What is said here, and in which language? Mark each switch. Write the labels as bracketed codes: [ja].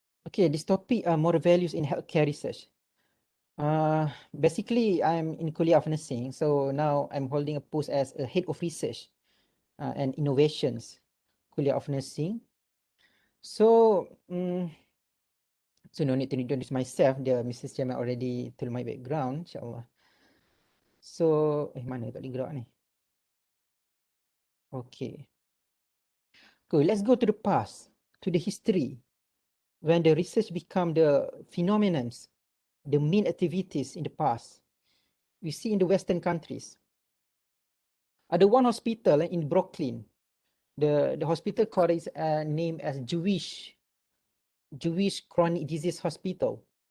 [en] Okay, this topic are moral values in healthcare research. Basically, I'm in Kulliyyah of Nursing, so now I'm holding a post as a head of research and innovations, Kulliyyah of Nursing. So, so no need to introduce myself. Mrs. Jamal already told my background, insyaAllah. [ms] So, mana tak boleh gerak ni? [en] Okay. Good, let's go to the past, to the history. When the research become the phenomenons, the main activities in the past, we see in the Western countries. [ms] Ada [en] one hospital in Brooklyn. The hospital called is named as Jewish Chronic Disease Hospital.